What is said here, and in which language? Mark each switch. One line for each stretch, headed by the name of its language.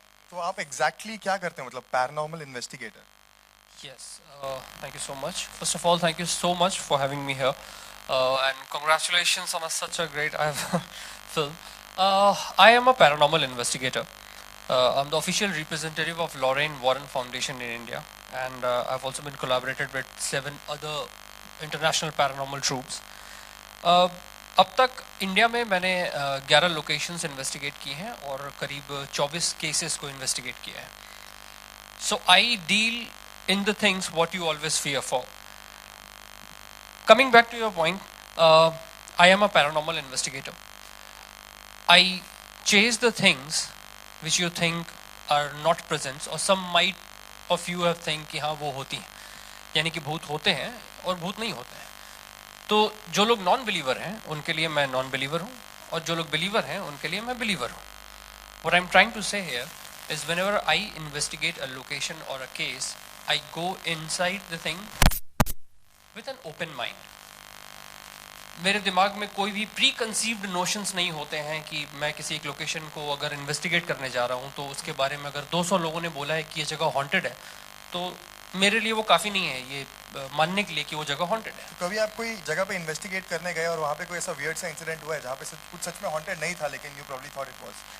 Hindi: तो आप exactly क्या करते हैं मतलब paranormal investigator?
English: Yes, thank you so much. First of all, thank you so much for having me here, and congratulations on such a great film. I am a paranormal investigator. I'm the official representative of Lorraine Warren Foundation in India, and I've also been collaborated with 7 other international paranormal troops.
Hindi: अब तक India में मैंने 11 locations investigate किए हैं और करीब 24 cases को investigate किया है.
English: So I deal in the things what you always fear for. Coming back to your point, I am a paranormal investigator. I chase the things which you think are not present, or some might of you have think
Hindi: कि हाँ वो होती हैं, यानी कि भूत होते हैं
English: और भूत नहीं होते हैं.
Hindi: तो जो लोग नॉन बिलीवर हैं उनके लिए मैं नॉन बिलीवर हूँ, और जो लोग बिलीवर हैं उनके लिए मैं बिलीवर हूँ.
English: What I'm trying to say here is whenever I investigate a location or a case, I go inside the thing with an open mind.
Hindi: मेरे दिमाग में कोई भी प्री कंसीव्ड नोशंस नहीं होते हैं कि मैं किसी एक लोकेशन को अगर इन्वेस्टिगेट करने जा रहा हूँ तो उसके बारे में अगर 200 लोगों ने बोला है कि ये जगह हॉन्टेड है, तो मेरे लिए वो काफ़ी नहीं है ये मानने के लिए कि वो जगह हॉन्टेड है. तो कभी आप कोई जगह पे इन्वेस्टिगेट करने गए और वहाँ पे कोई ऐसा वियर्ड सा इंसिडेंट हुआ है जहाँ पे कुछ सच में हॉन्टेड नहीं था लेकिन
English: You probably thought it was?